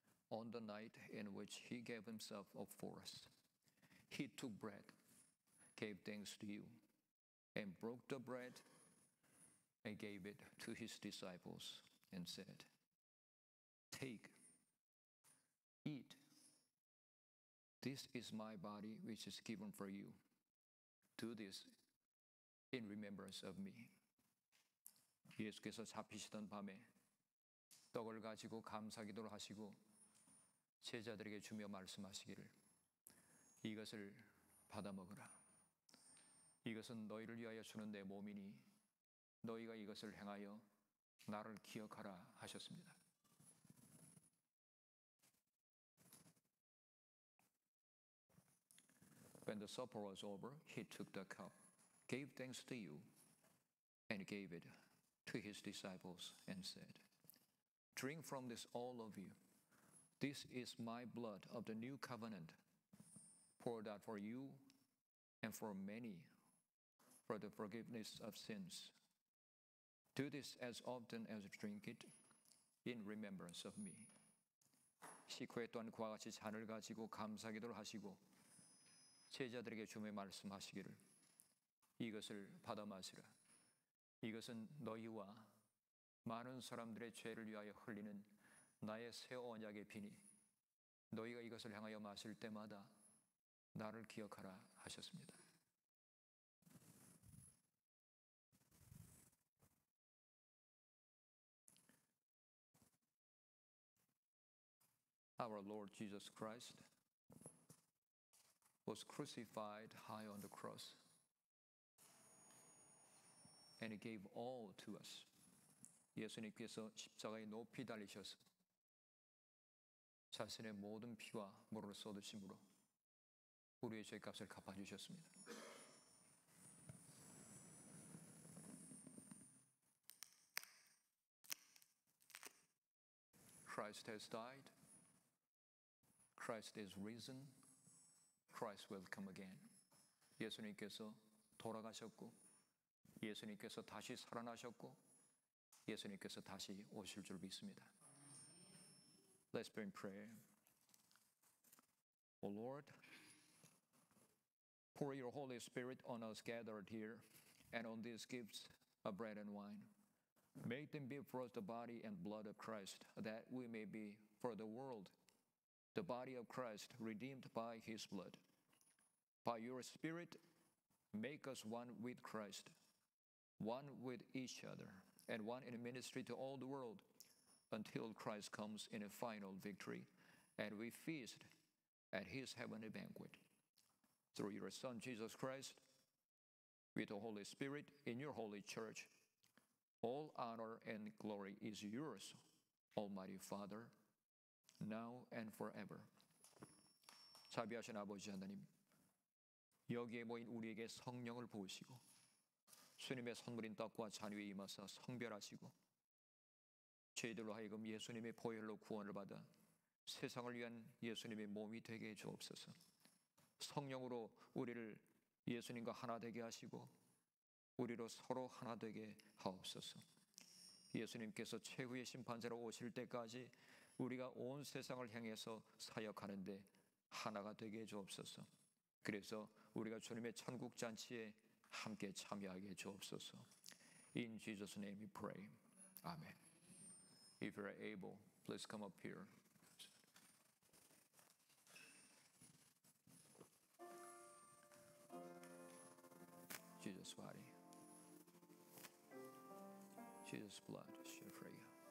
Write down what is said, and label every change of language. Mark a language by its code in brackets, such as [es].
[en] On the night in which he gave himself up for us, he took bread, gave thanks to you, and broke the bread and gave it to his disciples and said, Take, eat. This is my body which is given for you. Do this in remembrance of me. [ko] 예수께서 잡히시던 밤에 떡을 가지고 감사기도를 하시고 제자들에게 주며 말씀하시기를 이것을 받아 먹으라. 이것은 너희를 위하여 주는 내 몸이니 너희가 이것을 행하여 나를 기억하라 하셨습니다. [en] When the supper was over, he took the cup, gave thanks to you, and gave it to his disciples and said, Drink from this, all of you. This is my blood of the new covenant, poured out for you and for many for the forgiveness of sins. Do this as often as you drink it in remembrance of me. [ko] 식후에 또한 그와 같이 잔을 가지고 감사기도를 하시고 제자들에게 주며 말씀하시기를 이것을 받아 마시라. 이것은 너희와 많은 사람들의 죄를 위하여 흘리는 나의 새 언약의 피니 너희가 이것을 향하여 마실 때마다 나를 기억하라 하셨습니다. [en] Our Lord Jesus Christ was crucified high on the cross and he gave all to us. [ko] 예수님께서 십자가에 높이 달리셔서 자신의 모든 피와 물을 쏟으심으로 우리의 죄값을 갚아주셨습니다. [en] Christ has died. Christ is risen. Christ will come again. [ko] 예수님께서 돌아가셨고 예수님께서 다시 살아나셨고 예수님께서 다시 오실 줄 믿습니다. [en] Let's pray in prayer. O Lord, pour your Holy Spirit on us gathered here and on these gifts of bread and wine. Make them be for us the body and blood of Christ, that we may be for the world the body of Christ redeemed by his blood. By your Spirit, make us one with Christ, one with each other, and one in ministry to all the world until Christ comes in a final victory and we feast at his heavenly banquet. Through your Son, Jesus Christ, with the Holy Spirit in your holy church, all honor and glory is yours, Almighty Father, now and forever. [ko] 자비하신 아버지 하나님, 여기에 모인 우리에게 성령을 부으시고 주님의 선물인 떡과 잔 위에 임하사 성별하시고 저희들로 하여금 예수님의 보혈로 구원을 받아 세상을 위한 예수님의 몸이 되게 해 주옵소서. 성령으로 우리를 예수님과 하나 되게 하시고 우리로 서로 하나 되게 하옵소서. 예수님께서 최후의 심판자로 오실 때까지 우리가 온 세상을 향해서 사역하는데 하나가 되게 해 주옵소서. 그래서 우리가 주님의 천국 잔치에 함께 참여하게 해 주옵소서. [en] In Jesus' name we pray. Amen. If you are able, please come up here. Jesus' body, Jesus' blood shed for you.